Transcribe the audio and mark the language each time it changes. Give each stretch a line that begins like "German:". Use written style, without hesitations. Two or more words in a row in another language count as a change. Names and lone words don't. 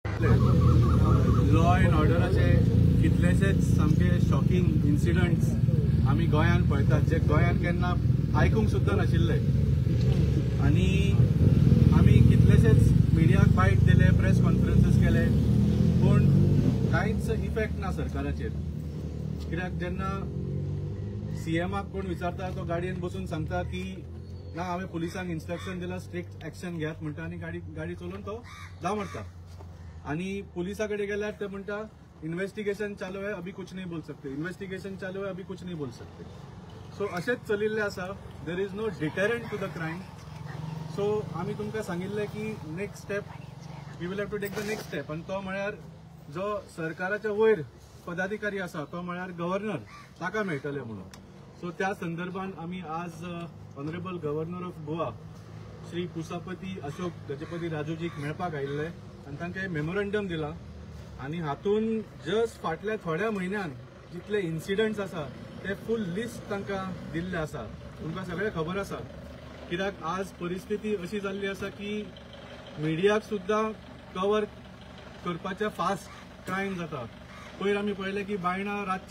Konkani: लॉ अँड ऑर्डराचे कितलेशेच सामके
English: shocking incidents
Konkani: आमी गोंयांत पळयतात जे गोंयांत केन्ना आयकूंक सुद्दां नाशिल्ले आनी आमी कितलेशेच मिडियाक बायट दिले
English: press conferences
Konkani: केले पूण कांयच इफेक्ट ना सरकाराचेर कित्याक जेन्ना सीएमाक कोण विचारता तो गाडयेन बसून सांगता की ना हांवें पुलिसांक इन्स्ट्रक्शन दिला
English: strict action
Konkani: घेयात म्हणटा आनी गाडी चलोवन तो धांवडटा आनी पुलिसा कडेन गेल्यार ते म्हणटा
Hindi: इन्व्हेस्टिगेशन चालू है अभी कुछ नहीं बोल सकते इन्व्हेस्टिगेशन चालू है अभी कुछ नहीं बोल सकते
Konkani: सो अशेंच चलिल्ले आसा
English: there is no deterrent to the crime
Konkani: सो आमी तुमकां सांगिल्ले की
English: next step we will have to take the next step
Konkani: आनी तो म्हळ्यार जो सरकाराच्या वयर पदाधिकारी आसा तो म्हळ्यार गव्हर्नर ताका मेळटले म्हणून सो त्या संदर्भात आमी आज
English: honourable governor of Goa
Konkani: श्री कुसापती अशोक गजपती राजूजीक मेळपाक आयिल्ले आनी तांकां मेमोरंडम दिला आनी हातून जस्ट फाटल्या थोड्या म्हयन्यान जितले इन्सिडंट्स आसा ते
English: full list
Konkani: तांकां दिल्ले आसा तुमकां सगळें खबर आसा कित्याक आज परिस्थिती अशी जाल्ली आसा की मिडियाक सुद्दां कवर करपाचें
English: fast crime
Konkani: जाता पयर आमी पळयलें की बायणां रातचे